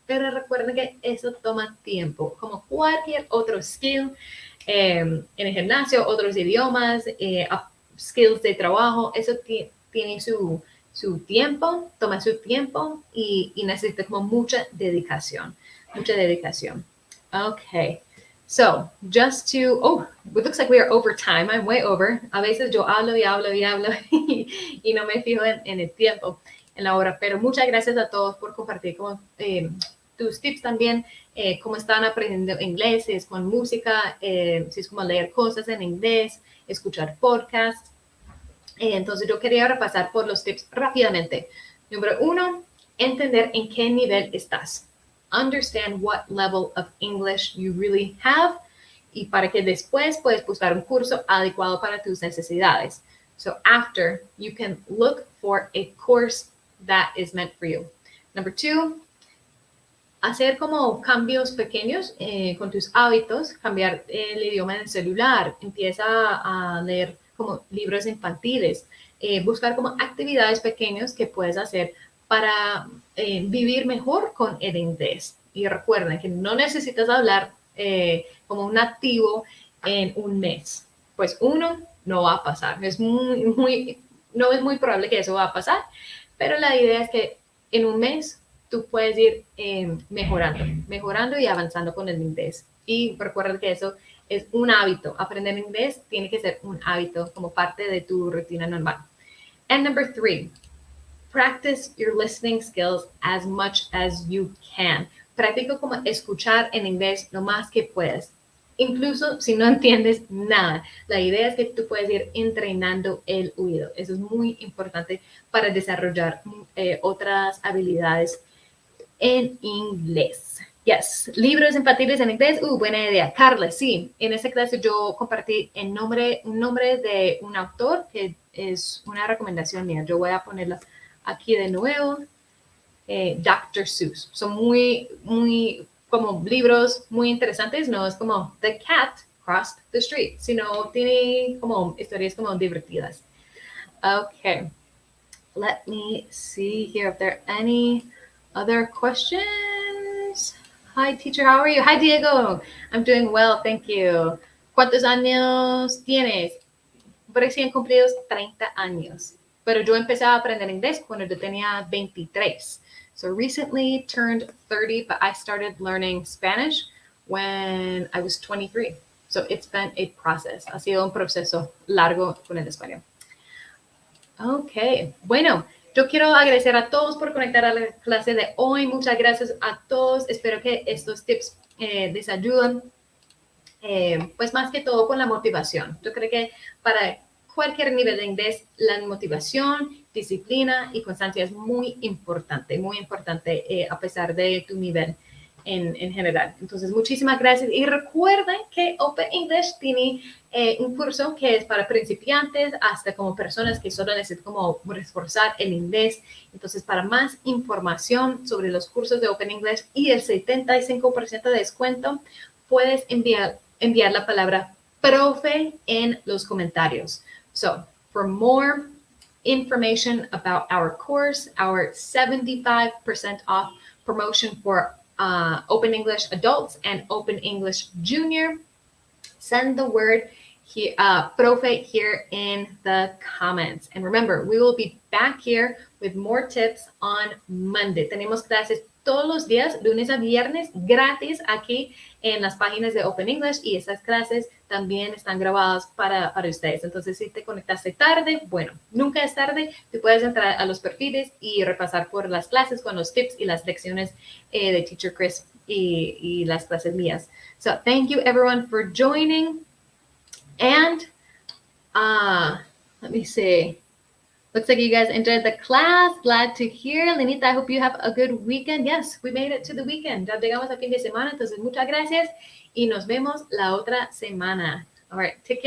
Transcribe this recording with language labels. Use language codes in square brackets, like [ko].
[es] Pero recuerden que eso toma tiempo, como cualquier otro skill en el gimnasio, otros idiomas, skills de trabajo, eso tiene su tiempo, toma su tiempo y necesita como mucha dedicación. [en] Okay. So, just to, it looks like we are over time. I'm way over. [es] A veces yo hablo y no me fijo en el tiempo, en la hora. Pero muchas gracias a todos por compartir como, tus tips también, cómo están aprendiendo inglés, si es con música, si es como leer cosas en inglés, escuchar podcasts. Entonces yo quería repasar por los tips rápidamente. Número 1, entender en qué nivel estás. [en] Understand what level of English you really have [es] y para que después puedes buscar un curso adecuado para tus necesidades. [en] So after, you can look for a course that is meant for you. [es] Number 2, hacer como cambios pequeños con tus hábitos, cambiar el idioma del celular, empieza a leer como libros infantiles, buscar como actividades pequeñas que puedes hacer para vivir mejor con el inglés. Y recuerden que no necesitas hablar como un nativo en un mes. Pues no va a pasar. No es muy probable que eso va a pasar, pero la idea es que en un mes tú puedes ir mejorando y avanzando con el inglés. Y recuerda que eso es un hábito. Aprender inglés tiene que ser un hábito como parte de tu rutina normal. [en] And number 3, practice your listening skills as much as you can. [es] Practica como escuchar en inglés lo más que puedes. Incluso si no entiendes nada, la idea es que tú puedes ir entrenando el oído. Eso es muy importante para desarrollar otras habilidades en inglés. Yes, libros infantiles en inglés. Buena idea. Carla, sí. En esta clase yo compartí un nombre de un autor que es una recomendación mía. Yo voy a ponerlo aquí de nuevo. Dr. Seuss. Son muy como libros muy interesantes. No es como The Cat Crossed the Street, sino tiene como historias como divertidas. [en] Okay. Let me see here if there are any other questions. Hi, teacher. How are you? Hi, Diego. I'm doing well. Thank you. [es] ¿Cuántos años tienes? Recién cumplidos 30 años. Pero yo empecé a aprender inglés cuando yo tenía 23. [en] So recently turned 30, but I started learning Spanish when I was 23. So it's been a process. [es] Ha sido un proceso largo con el español. Ok. Bueno, yo quiero agradecer a todos por conectar a la clase de hoy. Muchas gracias a todos. Espero que estos tips les ayuden. Pues más que todo con la motivación. Yo creo que para cualquier nivel de inglés, la motivación, disciplina y constancia es muy importante a pesar de tu nivel en general. Entonces, muchísimas gracias. Y recuerden que Open English tiene un curso que es para principiantes hasta como personas que solo necesitan como reforzar el inglés. Entonces, para más información sobre los cursos de Open English y el 75% de descuento, puedes enviar la palabra profe en los comentarios. [en] So, for more information about our course, our 75% off promotion for Open English Adults and Open English Junior, send the word here, profe here in the comments. And remember, we will be back here with more tips on Monday. [es] Tenemos clases todos los días, lunes a viernes, gratis aquí en las páginas de Open English, y esas clases también están grabadas para ustedes. Entonces, si te conectaste tarde, bueno, nunca es tarde. Tú puedes entrar a los perfiles y repasar por las clases con los tips y las lecciones de Teacher Chris y las clases mías. [en] So, thank you everyone for joining. And Let me see. Looks like you guys enjoyed the class. Glad to hear. Lenita, I hope you have a good weekend. Yes, we made it to the weekend. [es] Ya llegamos al fin de semana, entonces muchas gracias y nos vemos la otra semana. [en] All right, take care.